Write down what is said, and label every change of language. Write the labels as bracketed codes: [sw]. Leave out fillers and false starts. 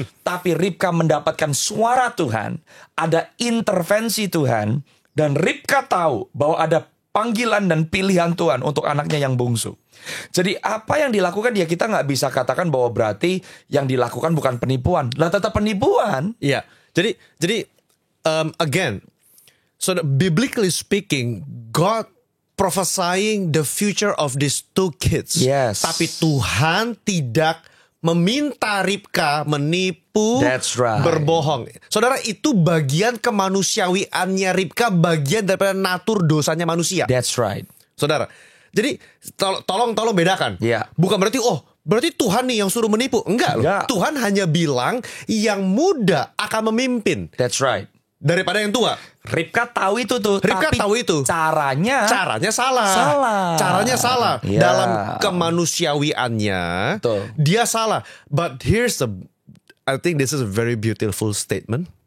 [id] Tapi Ribka mendapatkan suara Tuhan. Ada intervensi Tuhan. Dan Ribka tahu bahwa ada panggilan dan pilihan Tuhan untuk anaknya yang bungsu. Jadi apa yang dilakukan ya kita gak bisa katakan bahwa berarti yang dilakukan bukan penipuan. Lah tetap penipuan. Iya. Jadi [en] again, so biblically speaking, God prophesying the future of these 2 kids. Yes. [id] Tapi Tuhan tidak meminta Ribka menipu, [en] That's right. [id] berbohong. Saudara, itu bagian kemanusiawiannya Ribka, bagian daripada natur dosanya manusia. [en] That's right. [id] Saudara, jadi tolong bedakan. [en] Yeah. [id] Bukan berarti Tuhan nih yang suruh menipu. Enggak loh. Tuhan hanya bilang yang muda akan memimpin. [en] That's right. [id] Daripada yang tua. Ribka tahu itu tuh. Ribka tahu itu. Caranya salah. Caranya salah. [en] Yeah. [id] Dalam kemanusiawiannya, Betul. dia salah. [en] But I think this is a very beautiful statement.